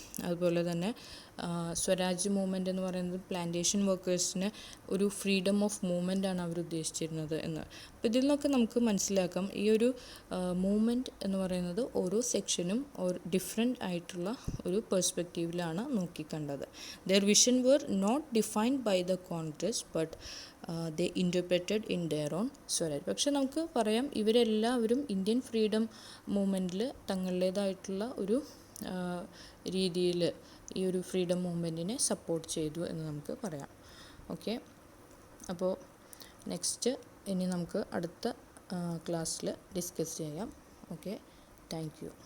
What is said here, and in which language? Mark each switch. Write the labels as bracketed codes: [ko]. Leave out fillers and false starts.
[ml] അതുപോലെ തന്നെ സ്വരാജ് മൂവ്മെൻ്റ് എന്ന് പറയുന്നത് പ്ലാന്റേഷൻ വർക്കേഴ്സിന് ഒരു ഫ്രീഡം ഓഫ് മൂവ്മെൻ്റാണ് അവർ ഉദ്ദേശിച്ചിരുന്നത് എന്ന്. അപ്പോൾ ഇതിൽ നിന്നൊക്കെ നമുക്ക് മനസ്സിലാക്കാം ഈ ഒരു മൂവ്മെൻറ്റ് എന്ന് പറയുന്നത് ഓരോ സെക്ഷനും ഡിഫറെൻ്റ് ആയിട്ടുള്ള ഒരു പെർസ്പെക്റ്റീവിലാണ് നോക്കിക്കണ്ടത്. [en] Their vision were not defined by the Congress but they interpreted in their own Swaraj. [ml] പക്ഷെ നമുക്ക് പറയാം ഇവരെല്ലാവരും ഇന്ത്യൻ ഫ്രീഡം മൂവ്മെൻറ്റിൽ തങ്ങളുടേതായിട്ടുള്ള ഒരു രീതിയിൽ ഈ ഒരു ഫ്രീഡം മൂവ്മെൻറ്റിനെ സപ്പോർട്ട് ചെയ്തു എന്ന് നമുക്ക് പറയാം. ഓക്കെ, അപ്പോൾ നെക്സ്റ്റ് ഇനി നമുക്ക് അടുത്ത ക്ലാസ്സിൽ ഡിസ്കസ് ചെയ്യാം. Okay, thank you.